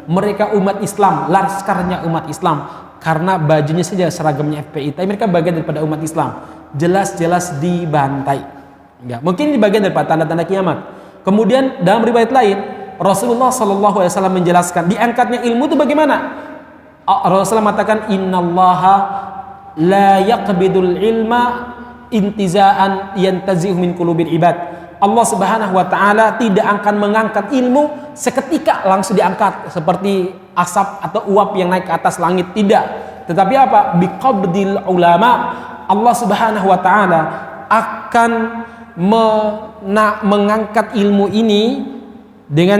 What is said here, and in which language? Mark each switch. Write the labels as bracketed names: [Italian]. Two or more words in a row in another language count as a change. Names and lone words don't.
[Indonesian] Mereka umat Islam, laskarnya umat Islam. Karena bajunya saja seragamnya FPI, tapi mereka bagian daripada umat Islam. Jelas-jelas dibantai. Ya, mungkin di bagian daripada tanda-tanda kiamat. Kemudian dalam riwayat lain, Rasulullah SAW menjelaskan diangkatnya ilmu itu bagaimana. [Arabic] Rasulullah mengatakan, إن الله لا يقبض العلم انتزاعا ينتزع من قلوب العباد. [Indonesian] Allah [Arabic] سبحانه وتعالى [Indonesian] tidak akan mengangkat ilmu seketika langsung diangkat seperti asap atau uap yang naik ke atas langit, tidak. Tetapi apa? [Arabic] بقبض العلماء, [Indonesian] Allah [Arabic] سبحانه وتعالى [Indonesian] akan mengangkat ilmu ini dengan